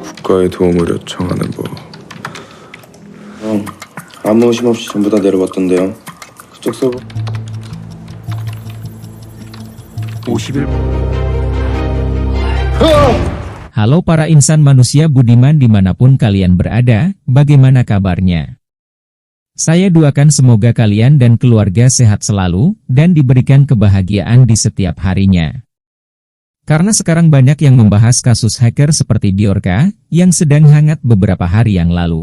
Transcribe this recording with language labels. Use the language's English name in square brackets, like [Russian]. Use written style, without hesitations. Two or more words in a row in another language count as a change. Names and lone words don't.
[Korean] 국가의 도움을 요청하는 법. 형, 아무 의심 없이 전부 다 내려봤던데요. 그쪽 서버. 50일. [Indonesian] Halo para insan manusia budiman dimanapun kalian berada, bagaimana kabarnya? Saya doakan semoga kalian dan keluarga sehat selalu, dan diberikan kebahagiaan di setiap harinya. Karena sekarang banyak yang membahas kasus hacker seperti Bjorka, yang sedang hangat beberapa hari yang lalu.